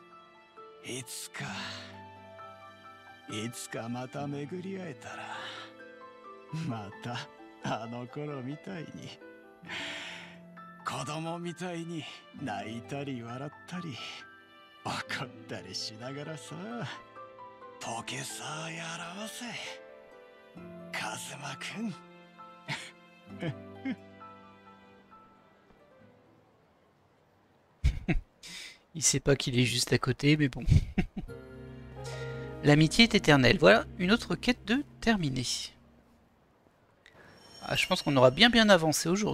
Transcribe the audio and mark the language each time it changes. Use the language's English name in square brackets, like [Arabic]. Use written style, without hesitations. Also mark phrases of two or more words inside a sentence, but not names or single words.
[Japanese] いつかまた巡り会えたら、またあの頃みたいに子供みたいに泣いたり笑ったり怒ったりしながらさ、ポケサーやろうぜ、カズマくん。 [French] Il sait pas qu'il est juste à côté, mais bon. L'amitié est éternelle. Voilà, une autre quête de terminée. Ah, je pense qu'on aura bien avancé aujourd'hui.